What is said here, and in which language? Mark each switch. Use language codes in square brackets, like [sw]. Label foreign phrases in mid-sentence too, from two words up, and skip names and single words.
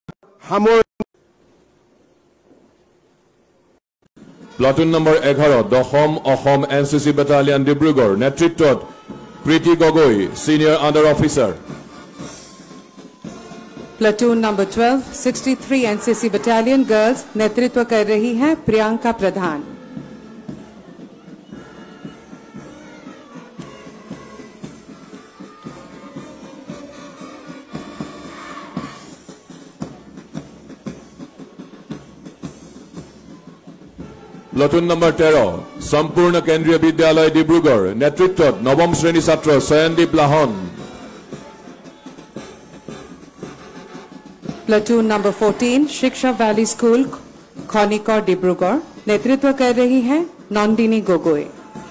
[as] প্লাটুন নম্বৰ 11 দশম অসম NCC বেটালিয়ন ডিব্ৰুগড় নেতৃত্বত প্ৰীতি গগৈ সিনিয়ৰ আণ্ডাৰ অফিচাৰ, [hi] प्लाटून नंबर 12 63 NCC बटालियन गर्ल्स नेतृत्व कर रही हैं प्रियंका प्रधान, [as] প্লাটুন নম্বৰ 13 সম্পূৰ্ণ কেন্দ্ৰীয় বিদ্যালয় ডিব্ৰুগড় নেতৃত্বত নৱম শ্ৰেণী ছাত্ৰ সয়নদীপ লাহন, [hi] प्लाटून नंबर 14 शिक्षा वैली स्कूल खनिकौर डिब्रूगढ़ नेतृत्व कर रही हैं नंदिनी गोगोई।